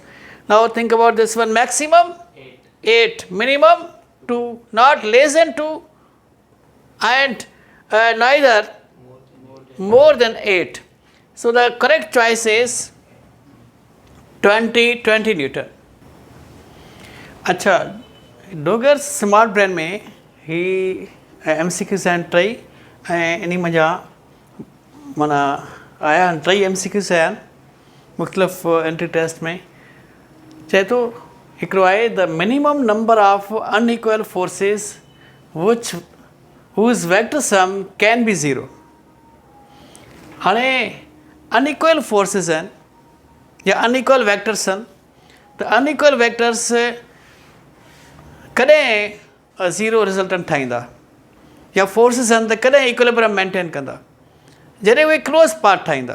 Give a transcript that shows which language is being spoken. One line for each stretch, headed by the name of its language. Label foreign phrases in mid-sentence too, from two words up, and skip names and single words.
English: Now think about this one. Maximum 8, minimum 2, not less than 2, and neither more than 8. So the correct choice is 20 Newton.
Sindhi: अच्छा, डोगर स्मार्ट ब्रेन में ही MCQs आहिनि टई ऐं इन मज़ा माना आया आहिनि टई MCQs आया आहिनि मुख़्तलिफ़
English: entry test
Sindhi: में. चए थो हिकिड़ो आहे
English: the minimum number of unequal forces which whose vector sum can be zero.
Sindhi: हाणे
English: unequal forces
Sindhi: आहिनि या
English: unequal vectors
Sindhi: आहिनि त
English: unequal vectors
Sindhi: कॾहिं
English: zero resultant
Sindhi: ठाहींदा या फोर्सिस आहिनि त कॾहिं
English: equilibrium maintain
Sindhi: कंदा जॾहिं उहे
English: close path
Sindhi: ठाहींदा.